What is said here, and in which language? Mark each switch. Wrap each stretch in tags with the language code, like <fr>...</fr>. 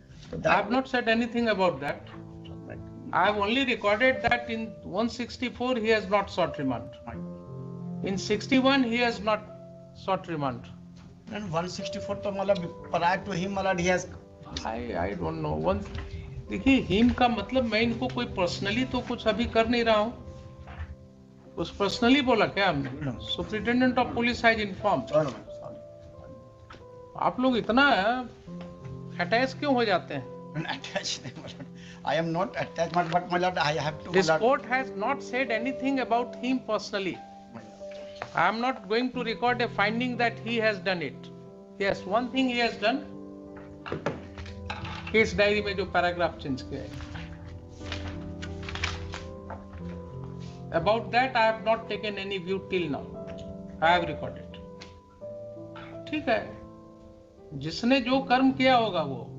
<en>So I have not said anything about that. I have only recorded that in 164 he has not sought remand. In 61 he has not sought remand. And 164</en> <hi>तो मतलब</hi> <en>prior to him, my lord, he has. I don't know.</en> <hi>देखिए,</hi> <en>him</en> <hi>का मतलब मैं इनको कोई personally तो कुछ अभी कर नहीं रहा हूँ. कुछ पर्सनली बोला क्या हमने?</hi> <en>Superintendent of Police has informed.</en> <hi>आप लोग इतना अटैच क्यों हो जाते हैं?</hi> <en>Attached, my lord. I am not attached, but my lord, I have to. my This lord. court has not said anything about him personally. My lord. I am not going to record a finding that he has done it. Yes, one thing he has done.</en> <hi>Case diary में जो paragraph change किया है.</hi> <en>About that I have not taken any view till now. I have recorded.</en> <hi>ठीक है. जिसने जो कर्म किया होगा वो</hi>